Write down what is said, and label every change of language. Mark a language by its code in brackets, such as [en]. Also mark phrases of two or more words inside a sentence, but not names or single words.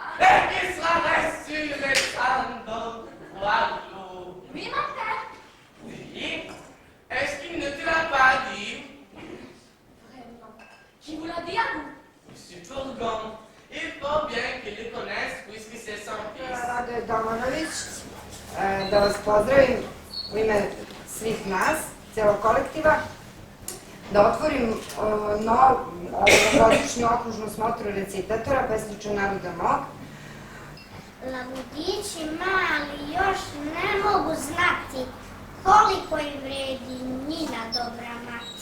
[fr] Et qui sera reçu les sandals Boileau. Oui, mon père. Oui. Est-ce qu'il ne te l'a pas dit? Vraiment. Qui vous l'a dit à vous? Monsieur Tourgon. Il faut bien qu'il le connaisse puisque c'est son fils. [sr] Rade Domanović, da vas pozdravim u ime svih nas, celog kolektiva, da otvorim ovogodišnju okružnu smotru recitatora Pesniče naroda mog. Labudići mali još ne mogu znati koliko im vredi njina dobra mati.